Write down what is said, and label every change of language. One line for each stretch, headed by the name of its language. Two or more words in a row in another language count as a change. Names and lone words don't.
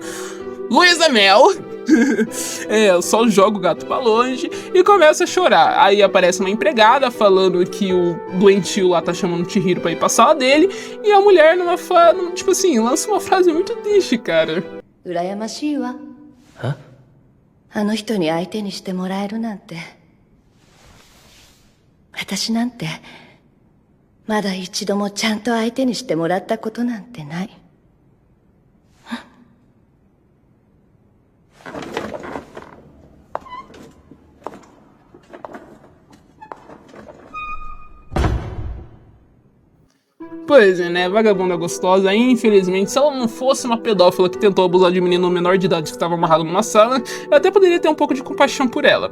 Portuguese: Luísa Mel só joga o gato pra longe e começa a chorar. Aí aparece uma empregada falando que o doentio lá tá chamando o Chihiro pra ir pra sala dele, e a mulher tipo assim, lança uma frase muito triste, cara. Hã?
Japanese: あの人に相手にしてもらえるなんて。私なんてまだ一度もちゃんと相手にしてもらったことなんてない。
Portuguese: Pois é, né? Vagabunda gostosa. Infelizmente, se ela não fosse uma pedófila que tentou abusar de um menino menor de idade que estava amarrado numa sala, eu até poderia ter um pouco de compaixão por ela.